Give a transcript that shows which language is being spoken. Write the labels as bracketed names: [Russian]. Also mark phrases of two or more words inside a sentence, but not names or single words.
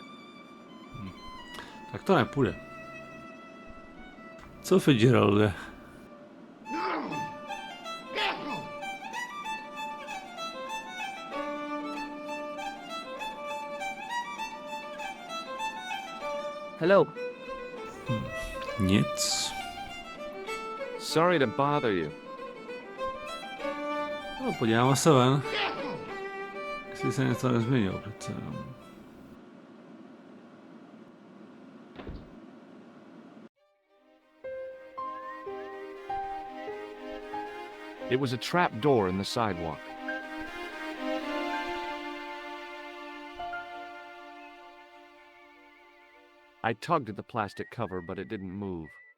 [Czech] Tak to nepůjde. Co Fitzgeralde? [English] Hello. [Czech] Nic. [English] Sorry to bother you. [Czech] No, podíváme se ven. Jestli se něco nezměnilo přece jenom. [English] It was a trap door in the sidewalk. I tugged at the plastic cover, but it didn't move.